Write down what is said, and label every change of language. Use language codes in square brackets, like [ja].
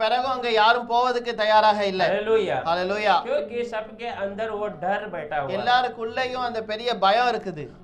[ta] பிறகு அங்க யாரும் போவதுக்கு தயாராக இல்ல. [hi] हालेलुया। [ta] ஹalleluya. [hi] क्योंकि सबके अंदर वो डर बैठा हुआ है। [ta] எல்லாருக்குள்ளேயும் அந்த பெரிய பயம் இருக்குது.